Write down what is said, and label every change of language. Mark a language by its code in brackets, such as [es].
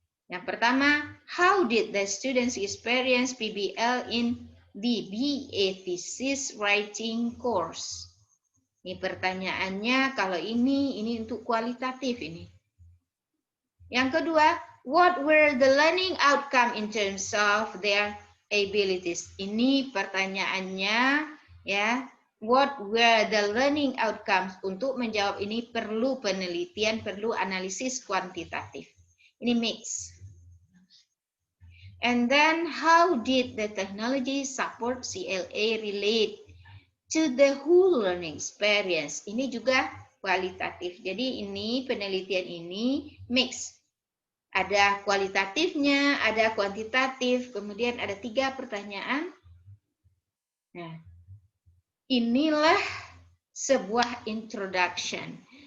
[id] Yang pertama, [en] how did the students experience PBL in the BA thesis writing course? [id] Ini pertanyaannya, kalau ini untuk kualitatif ini. Yang kedua, [en] what were the learning outcome in terms of their abilities? [id] Ini pertanyaannya ya, [en] what were the learning outcomes? [id] Untuk menjawab ini perlu penelitian, perlu analisis kuantitatif. Ini mix. [en] And then how did the technology support CLA relate to the whole learning experience? [id] Ini juga kualitatif. Jadi ini penelitian ini mix. Ada kualitatifnya, ada kuantitatif, kemudian ada 3 pertanyaan. Nah, inilah sebuah introduction.